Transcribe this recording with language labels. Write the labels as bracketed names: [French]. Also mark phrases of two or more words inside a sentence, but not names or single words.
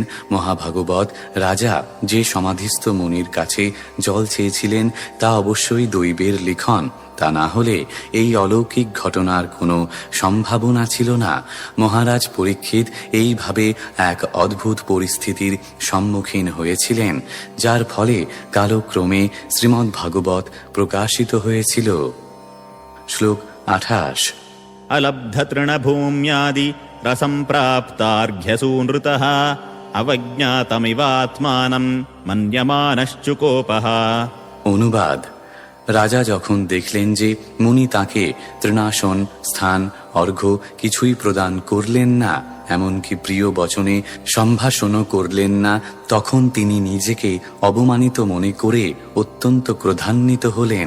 [Bangla] মহাভাগবত রাজা যে সমাধিস্থ মুনির কাছে জল চেয়েছিলেন তা অবশ্যই দৈবের লিখন, তা না হলে এই অলৌকিক ঘটনার কোনো সম্ভাবনা ছিল না। মহারাজ পরীক্ষিত এইভাবে এক অদ্ভুত পরিস্থিতির সম্মুখীন হয়েছিলেন, যার ফলে কালক্রমে শ্রীমদ্ ভাগবত প্রকাশিত হয়েছিল। শ্লোক 28। [Sanskrit] अलब्धतृणभूम्यादि रसम्प्राप्तार्घ्यसूनृतः अवज्ञातमिवात्मानं मन्यमानश्चुकोपः। [Bangla] অনুবাদ: রাজা যখন দেখলেন যে মুনি তাকে তৃণাসন, স্থান, অর্ঘ্য কিছুই প্রদান করলেন না, এমনকি প্রিয় বচনে সম্ভাষণও করলেন না, তখন তিনি নিজেকে অবমানিত মনে করে অত্যন্ত ক্রোধান্বিত হলেন।